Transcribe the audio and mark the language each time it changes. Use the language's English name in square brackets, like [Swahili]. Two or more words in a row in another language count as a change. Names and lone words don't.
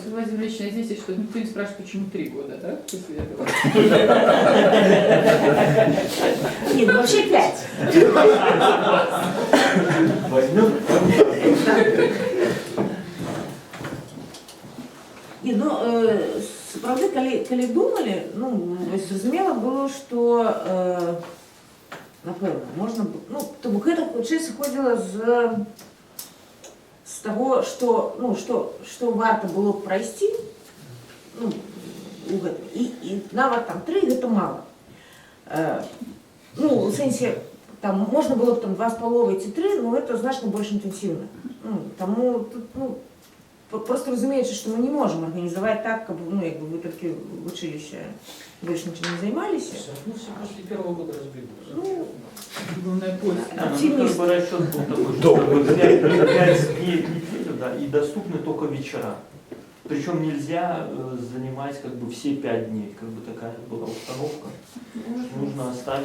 [Russian] есть у вас личное здесь, что никто не спрашивает, почему 3 года, да? После этого. нет, ну вообще 5. Возьмем. Не, [Belarusian] ну, сапраўды, калі думалі, ну, зразумела было, што, напэўна, можна, ну, то бок гэта хутчэй сыходзіла з таго, што, ну, што варта было б прайсці, ну, у гэтым. І нават там 3 гэта мала. Ну, у сэнсе, там можна было б там 2,5 ці 3, но гэта значна больш інтэнсіўна. Ну, таму тут, ну, просто разумеючы, што мы не можам арганізаваць так, каб ну, як бы вы толькі вучыліся, больш нічым не займаліся. [Russian] Ну, все после первого года разбегутся. Ну, Главное, после. оптимист. Как бы расчет был такой, что вот 5 дней в неделю, да, и доступны только вечера. Причем нельзя занимать как бы все 5 дней, как бы такая была установка. Нужно оставить